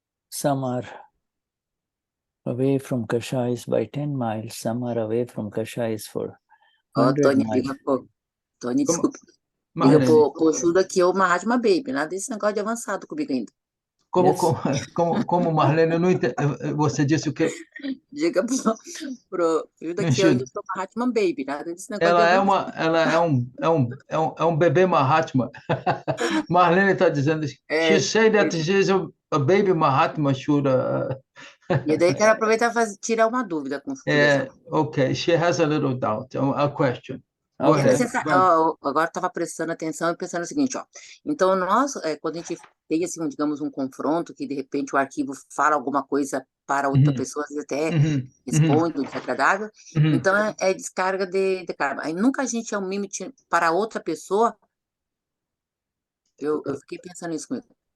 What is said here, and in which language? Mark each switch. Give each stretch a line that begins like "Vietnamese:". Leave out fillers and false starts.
English: Some are away from Kashais by 10 miles, some are away from Kashais for 100 miles.
Portuguese: Tony, desculpa. Liga pro Shuddha que eu Mahatma Baby, nada desse negócio de avançado comigo ainda. Como Marlene, eu não entendo. Você disse o quê? Diga pro Shuddha que eu ainda sou Mahatma Baby, nada desse negócio de avançado. Ela é um bebê Mahatma. Marlene está dizendo,
English: she said that she is a baby Mahatma, Shuddha.
Portuguese: E daí quero aproveitar e tirar uma dúvida com o Shuddha.
English: Okay, she has a little doubt, a question.
Portuguese: Agora estava prestando atenção e pensando o seguinte, ó. Então, nós, quando a gente tem, assim, digamos, um confronto, que de repente o arquivo fala alguma coisa para outra pessoa, às vezes até responde, desagradável, então é descarga de karma. Aí nunca a gente é um mimete para outra pessoa. Eu fiquei pensando nisso comigo.